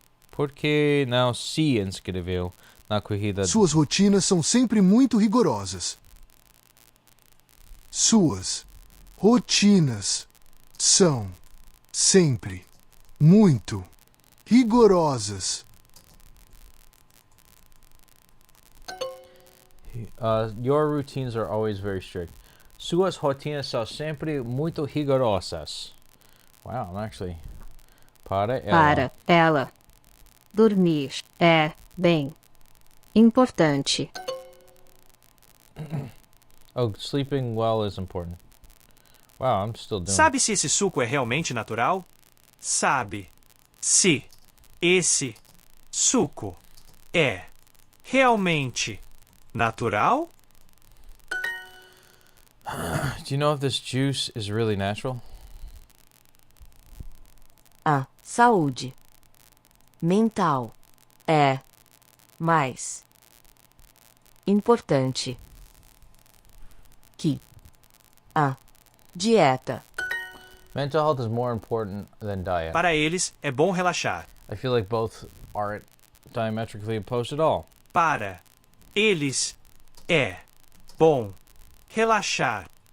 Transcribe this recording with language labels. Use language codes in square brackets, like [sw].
[pt] Porque não se inscreveu na corrida. Suas rotinas são sempre muito rigorosas. Suas rotinas são sempre muito rigorosas. [en] Your routines are always very strict. [pt] Suas rotinas são sempre muito rigorosas. [en] Wow, I'm actually... [pt] Para ela. Dormir é bem importante. [en] Oh, sleeping well is important. Wow, I'm still doing [pt] Sabe se esse suco é realmente natural? Sabe se esse suco é realmente natural? [en] Do you know if this juice is really natural? [pt] A saúde mental é mais importante que a dieta. [en] Mental health is more important than diet. [pt] Para eles, é bom relaxar. [en] I feel like both aren't diametrically opposed at all. [pt] Para eles, é bom relaxar.